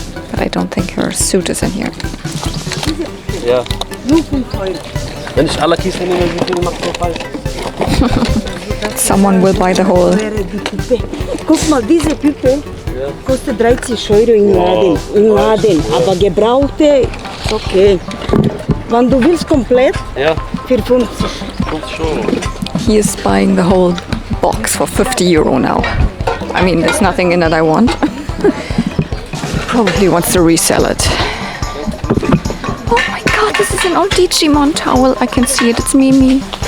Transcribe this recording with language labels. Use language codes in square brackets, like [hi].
[en] But I don't think her suit is in here. [de] Ja. Wenn ich alle Kisten nehme, wie viel macht so falsch? [en] Someone will buy the whole. [de] Guck mal, diese Puppe kostet 30 Euro im Laden. Aber gebrauchte, okay. Wenn du willst komplett, Ja. für 50. 50 Euro. [en] He is buying the whole box for 50 euro now. I mean, there's nothing in it I want. Probably wants to resell it. Oh my god, this is an old Digimon towel. I can see it. It's Mimi.